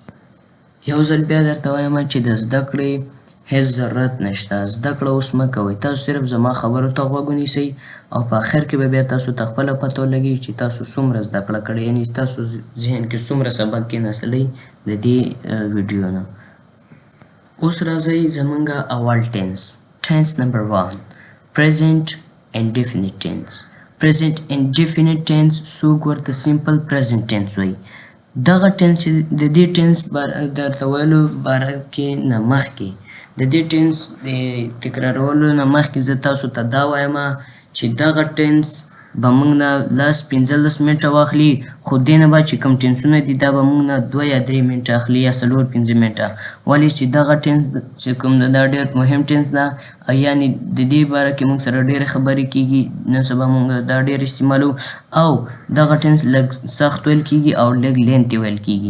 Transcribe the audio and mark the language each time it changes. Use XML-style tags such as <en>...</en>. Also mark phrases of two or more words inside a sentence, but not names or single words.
<ps>یو ځل بیا درته وایم چې د زده کړې هیڅ ضرورت نشته، زده کړه اوس مه کوئ، تاسو صرف زما خبرو ته غوږ ونیسئ او په آخر کې به بیا تاسو ته خپله پته ولګي چې تاسو څومره زده کړه کړې، یعنی ستاسو ذهن کې څومره سبق کېناستلی د دې ویډیو نه. اوس راځئ زمونږ اول ټینس. ټینس نمبر 1</ps> <en>present indefinite tense. present indefinite tense</en> <ps>څوک ورته</ps> <en>simple present tense</en> <ps>وایي. دغه ټینس چې د دې ټینس درته ویلو باره کې نه مخکې د دې ټینس د تکرارولو نه مخکې زه تاسو ته دا وایم چې دغه ټینس به موږ نه 15 منټه واخلي، خو دې نه بعد چې کوم ټینسونه دي دا به موږ نه 2 یا 3 منټه اخلي یا 4-5 منټه، ولې چې دغه ټینس چې کوم ده دا ډېر مهم ټینس ده، یعنی د دې باره کې موږ سره ډېرې خبرې کېږي، نن سبا موږ دا ډېر استعمالو، او دغه ټینس لږ سخت ویل کېږي او لږ لینتي ویل کېږي.</ps>